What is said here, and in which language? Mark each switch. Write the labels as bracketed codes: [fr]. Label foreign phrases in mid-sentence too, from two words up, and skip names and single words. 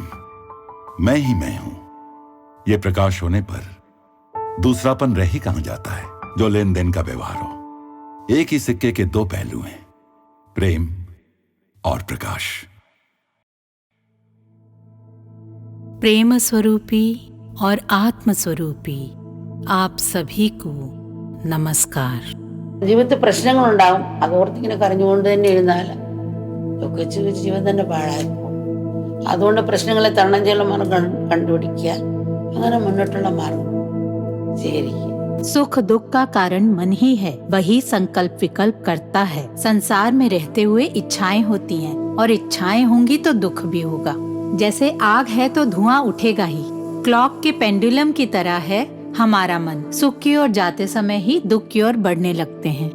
[hi] मैं ही मैं हूं, यह प्रकाश होने पर दूसरापन रह ही कहां जाता है जो लेन देन का व्यवहार हो। एक ही सिक्के के दो पहलू हैं, प्रेम और प्रकाश। प्रेम स्वरूपी और आत्म स्वरूपी आप सभी को नमस्कार। [ml] ജീവിതത്തിൽ പ്രശ്നങ്ങളുണ്ടാവും, അതോർത്തിങ്ങനെ കരഞ്ഞുകൊണ്ട് തന്നെ ഇരുന്നാൽ ദുഃഖിച്ച് ജീവിതം തന്നെ പാഴായിപ്പോകും. അതുകൊണ്ട് പ്രശ്നങ്ങളെ തരണം ചെയ്യാനുള്ള മാർഗം കണ്ടുപിടിക്കുക, അങ്ങനെ മുന്നോട്ടുള്ള മാർഗം സ്വീകരിക്കുക। [hi] सुख दुख का कारण मन ही है, वही संकल्प विकल्प करता है। संसार में रहते हुए इच्छाएं होती हैं और इच्छाएं होंगी तो दुख भी होगा। जैसे आग है तो धुआं उठेगा ही, क्लॉक के पेंडुलम की तरह है हमारा मन। सुख की ओर जाते समय ही दुख की ओर बढ़ने लगते हैं।